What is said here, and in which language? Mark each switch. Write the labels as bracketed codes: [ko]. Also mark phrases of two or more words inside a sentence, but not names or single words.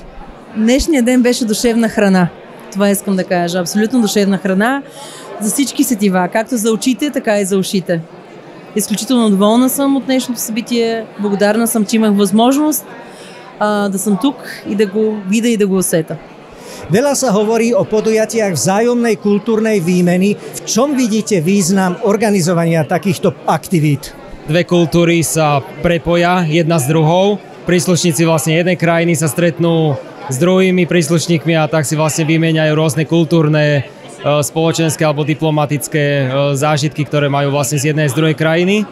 [bg] Днешният ден беше душевна храна. Това искам да кажа. Абсолютно душевна храна за всички сетива, както за очите, така и за ушите. Изключително доволна съм от днешното събитие. Благодарна съм, че имах възможност да съм тук и да го видя и да го усета. [sk] Veľa sa hovorí o podujatiach vzájomnej kultúrnej výmeny. V čom vidíte význam organizovania takýchto aktivít? Dve kultúry sa prepoja jedna s druhou. Príslušníci vlastne jednej krajiny sa stretnú s druhými príslušníkmi a tak si vlastne vymieňajú rôzne kultúrne, spoločenské alebo diplomatické zážitky, ktoré majú vlastne z jednej z druhej krajiny.